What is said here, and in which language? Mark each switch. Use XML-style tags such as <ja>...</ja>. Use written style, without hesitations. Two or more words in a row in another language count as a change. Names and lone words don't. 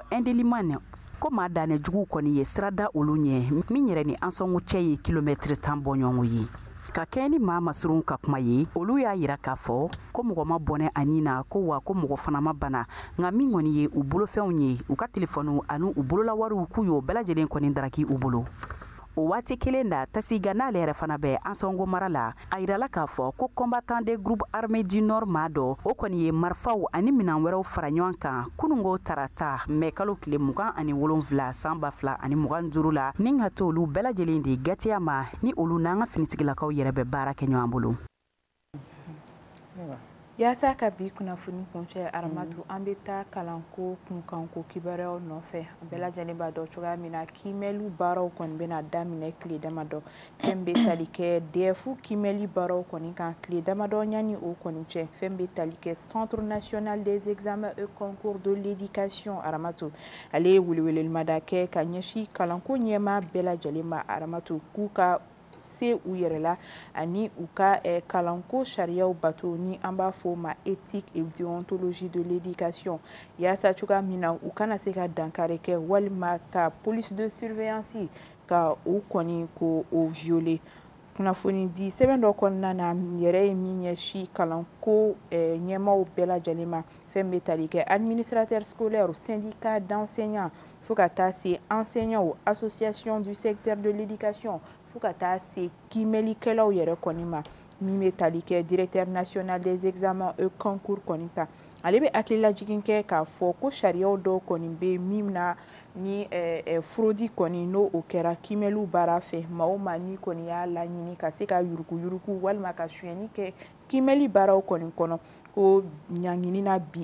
<bm>Indeliman ko maa danɛ jugu kɔni ye sirada olu ɲɛ min yɛrɛ ni an sɔngo cɛ ye kilomɛtiri 10 bɔɲɔgɔnko ye ka kɛ ni maa masurun ka kuma ye olu y'a yira k'a fɔ ko mɔgɔ ma bɔnɛ ani na ko wa ko mɔgɔ fana ma bana nka min kɔni ye u bolofɛnw ye u ka telefɔniw ani u bololawariw k'u y'o bɛɛ lajɛlen kɔni daraki u bolo o waati kelen da Tasiga n'ale yɛrɛ fana bɛ an sɔngo mara la a yirala k'a fɔ ko</bm> <fr>combattant des groupes armés du nord</fr> <bm>maa dɔ o kɔni ye marifaw ani minan wɛrɛw fara ɲɔgɔn kan kunungo tarata mɛ kalo tile 27 san 2025 la ni ka to olu bɛɛ lajɛlen de gatiya ma ni olu n'an ka finitigilakaw yɛrɛ bɛ baara kɛ ɲɔgɔn bolo. Yaasa ka bi kunnafoni kuncɛ aramatu an bɛ taa kalanko kunkanko kibaruyaw nɔfɛ bɛɛ lajɛlen b'a dɔn cogoya min na kimɛliw baaraw kɔni bɛna daminɛ tile damadɔ fɛn bɛ tali kɛ DEF kimɛli baaraw kɔni kan tile damadɔ ɲani o kɔni cɛ fɛn bɛ tali kɛ Centre national des examens et concours de l'éducation aramatu ale ye welewelelmada kɛ ka ɲɛsin kalanko ɲɛmaa bɛɛ lajɛlen ma aramatu k'u ka se u yɛrɛ la ani u ka kalanko sariyaw bato ni an b'a fɔ ma</bm> <fr>éthique et déontologie de l'éducation</fr> <bm>yaasa cogoya min na u kana se ka dankari kɛ walima ka</bm> <fr>police de surveillance</fr> <bm>ka u kɔni ko o violer kunnafoni di sɛbɛn dɔ kɔnɔna na yɛrɛ ye min ɲɛsin kalanko ɲɛmaaw bɛɛ lajɛlen ma fɛn bɛ tali kɛ</bm> <fr>administrateur scolaire syndicat d'enseignants</fr> <bm>fo ka taa se</bm> <fr>enseignants association du secteur de l'éducation</fr> <bm>fo ka taa se kimɛlikɛlaw yɛrɛ kɔni ma min bɛ tali kɛ</bm> <fr>directeur national des examens et concours</fr> <bm>kɔni kan ale bɛ hakililajigin kɛ k'a fɔ ko sariyaw dɔw kɔni bɛ min na ni fraude kɔni n'o o kɛra kimɛliw baara fɛ maa o maa ni kɔni y'a laɲini ka se ka yuruguyurugu walima ka suyɛni kɛ kimɛli baaraw kɔni kɔnɔ ko ɲaŋini na bi</bm>